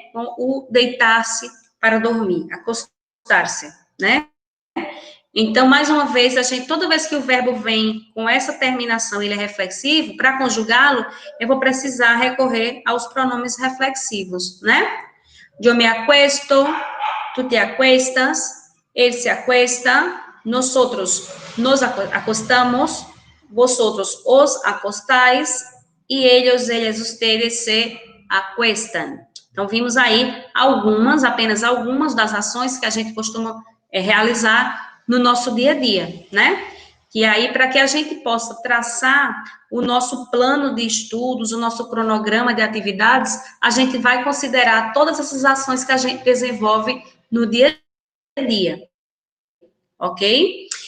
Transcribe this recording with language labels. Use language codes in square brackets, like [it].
[pt] Com o deitar-se para dormir, acostar-se, né? Então, mais uma vez, toda vez que o verbo vem com essa terminação, ele é reflexivo, para conjugá-lo, eu vou precisar recorrer aos pronomes reflexivos, né? [es] Eu me acuesto, tú te acuestas, él se acuesta, nosotros nos acostamos, vosotros os acostáis, e ellos, ellas, ustedes se acuestan. [pt] Então, vimos aí apenas algumas das ações que a gente costuma realizar no nosso dia a dia, né? E aí, para que a gente possa traçar o nosso plano de estudos, o nosso cronograma de atividades, a gente vai considerar todas essas ações que a gente desenvolve no dia a dia, ok?